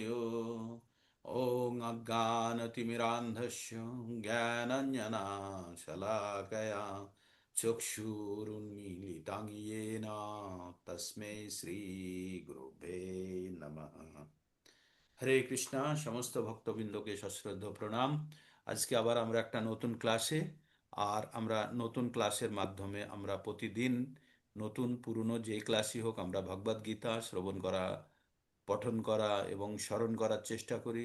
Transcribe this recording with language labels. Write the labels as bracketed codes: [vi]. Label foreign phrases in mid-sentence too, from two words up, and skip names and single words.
[sa] ओम अज्ञानतिमिरान्धस्य ज्ञानञ्जनशलाकया चक्षुरुन्मीलितं येन तस्मै श्रीगुरुवे नमः। [bn] হরে কৃষ্ণা। সমস্ত ভক্তবৃন্দকে সশ্রদ্ধ প্রণাম। আজকে আবার আমরা একটা নতুন ক্লাসে, আর আমরা নতুন ক্লাসের মাধ্যমে আমরা প্রতিদিন নতুন পুরনো যে ক্লাসই হোক আমরা ভগবদ গীতা শ্রবণ করা, পঠন করা এবং স্মরণ করার চেষ্টা করি।